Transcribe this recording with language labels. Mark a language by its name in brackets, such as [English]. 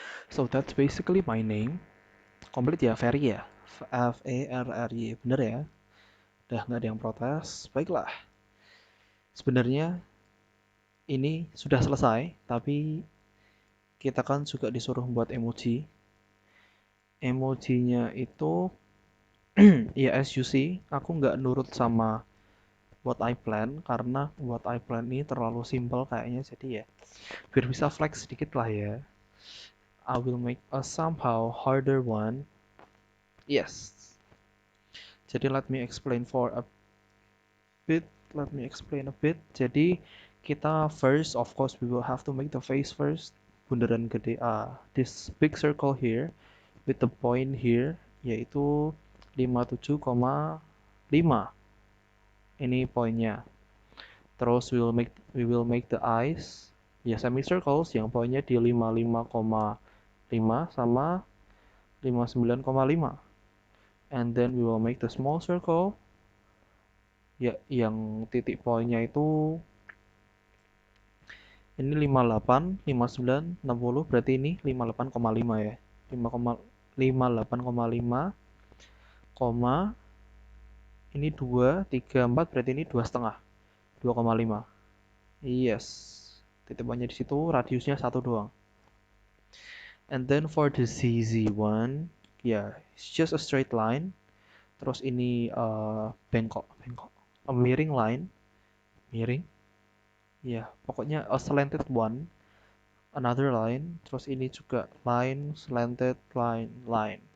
[English] So that's basically my name. [Indonesian] Complete ya, Ferry ya. F-A-R-R-Y. Bener ya? Udah nggak ada yang protes. Baiklah. Sebenarnya ini sudah selesai, tapi kita kan juga disuruh buat emoji. Emojinya itu ya [English] as you see, [Indonesian] aku nggak nurut sama [English] what I plan [Indonesian] karena what I plan ini terlalu simple kayaknya, jadi ya biar bisa flex sedikit lah ya. [English] I will make a somehow harder one. Yes. [Indonesian] Jadi [English] let me explain for a bit. Let me explain a bit. [Indonesian] Jadi kita [English] first, of course, we will have to make the face first. [Indonesian] Bundaran gede [English] this big circle here with the point here [Indonesian] yaitu [English] 57,5. [Indonesian] Ini poinnya. Terus [English] we will make the eyes [Indonesian] ya semicircles yang poinnya di 55,5 sama 59,5. [English] And then we will make the small circle [Indonesian] ya yang titik poinnya itu ini 58, 59, 60 berarti ini 58,5 ya. 58,5 koma ini 2, 3, 4 berarti ini 2,5. 2,5. Yes. Titik poinnya di situ, radiusnya 1 doang. [English] And then for the ZZ one, yeah, it's just a straight line. [Indonesian] Terus ini bengkok. A miring line. Miring. [English] Ya, yeah, [Indonesian] pokoknya [English] a slanted one. Another line. [Indonesian] Terus ini juga line, slanted, line.